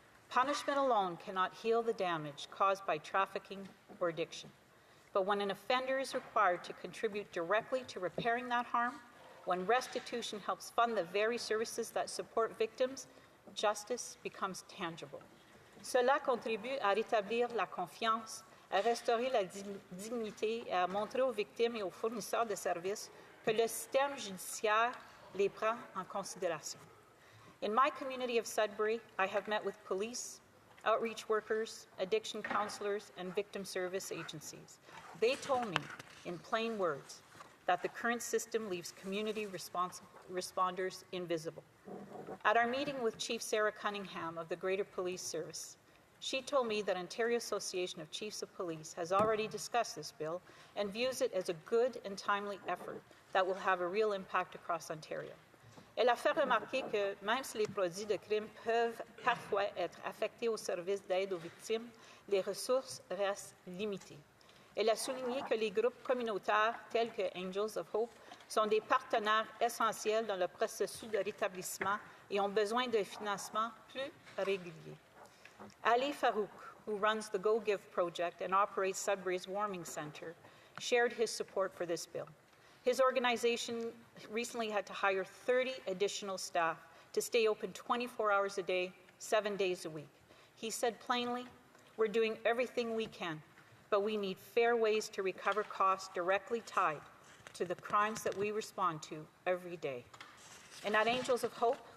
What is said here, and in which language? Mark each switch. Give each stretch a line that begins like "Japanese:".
English: Punishment alone cannot heal the damage caused by trafficking or addiction. But when an offender is required to contribute directly to repairing that harm, when restitution helps fund the very services that support victims, justice becomes tangible.
French: Cela contribue à rétablir la confiance, à restaurer la dignité et à montrer aux victimes et aux fournisseurs de services que le système judiciaire les prend en considération.
English: In my community of Sudbury, I have met with police, outreach workers, addiction counselors, and victim service agencies. They told me, in plain words, that the current system leaves community responders invisible. At our meeting with Chief Sarah Cunningham of the Greater Police Service, she told me that Ontario Association of Chiefs of Police has already discussed this bill and views it as a good and timely effort that will have a real impact across Ontario.
French: Elle a fait remarquer que même si les produits de crime peuvent parfois être affectés au service d'aide aux victimes, les ressources restent limitées. Elle a souligné que les groupes communautaires tels que Angels of Hope sont des partenaires essentiels dans le processus de rétablissement et ont besoin de financement plus régulier.
English: Ali Farouk, who runs the Go Give project and operates Sudbury's Warming Centre, shared his support for this bill. His organization recently had to hire 30 additional staff to stay open 24 hours a day, 7 days a week. He said plainly, "We're doing everything we can, but we need fair ways to recover costs directly tied to the crimes that we respond to every day." And at Angels of Hope,